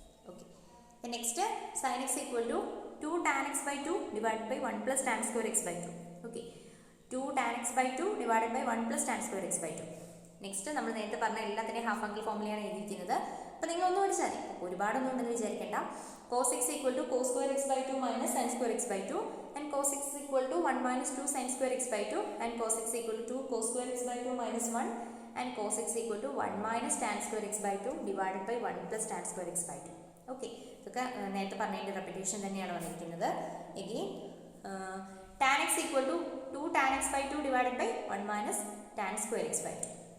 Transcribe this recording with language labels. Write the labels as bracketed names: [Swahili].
[English] Okay, next sine x equal to 2 tan x by 2 divide by 1 plus tan square x by 2. Okay, 2 tan x by 2 divide by 1 plus tan square x by 2. [Malayalam] Next നമ്മൾ നേരത്തെ പറഞ്ഞ എല്ലാത്തിൻ്റെയും half angle ഫോമുലയാണ് എഴുതിയിരിക്കുന്നത്. അപ്പോൾ നിങ്ങളൊന്നും പഠിച്ചാൽ മതി, ഒരുപാടൊന്നും ഉണ്ടെന്ന് വിചാരിക്കേണ്ട. [English] Cos x equal to cos square x by 2 minus sine square x by 2. and cos x equal to 1 minus 2 sin square x by 2 and cos x equal to 2 cos square x by 2 minus 1 and cos x equal to 1 minus tan square x by 2 divided by 1 plus tan square x by 2. [Malayalam] Okay, ഇതൊക്കെ നേരത്തെ പറഞ്ഞതിൻ്റെ repetition തന്നെയാണ് വന്നിരിക്കുന്നത്. [English] again tan x equal to 2 tan x by 2 divided by 1 minus tan square x by 2.